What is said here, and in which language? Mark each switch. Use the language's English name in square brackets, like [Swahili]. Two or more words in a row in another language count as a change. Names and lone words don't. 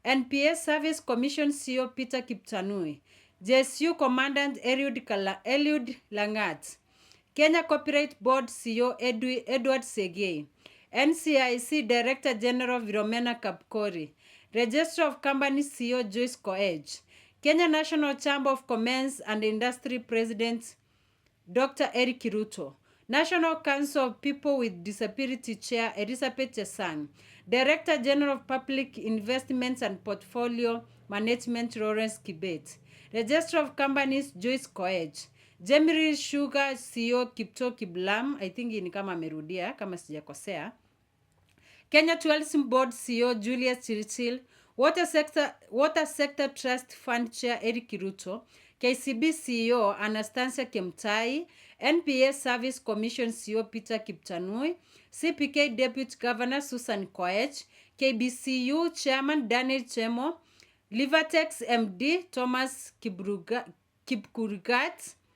[English] NPS Service Commission CEO Peter Kiptanui, JSU Commandant Eliud Langat, Kenya Copyright Board CEO Edward Segei, NCIC Director General Viromena Kapkori, Register of Companies CEO Joyce Koech, Kenya National Chamber of Commerce and Industry President Dr. Eric RUTO, National Council of People with Disability Chair Elizabeth Chesang, Director General of Public Investments and Portfolio Management Lawrence Kibet, Register of Companies Joyce Koech, Jemiri Sugar CEO Kipto Kiblam, I [Swahili] think ni kama amerudia kama sijakosea, [English] Kenya Tourism Board CEO Julius Chirchil, Water Sector Trust Fund Chair Eric RUTO, KCB CEO Anastasia Kemtai, NPS Service Commission CEO Peter Kiptanui, CPK Deputy Governor Susan Koech, KBCU Chairman Daniel Chemo, Livertex MD Thomas Kipkurgat,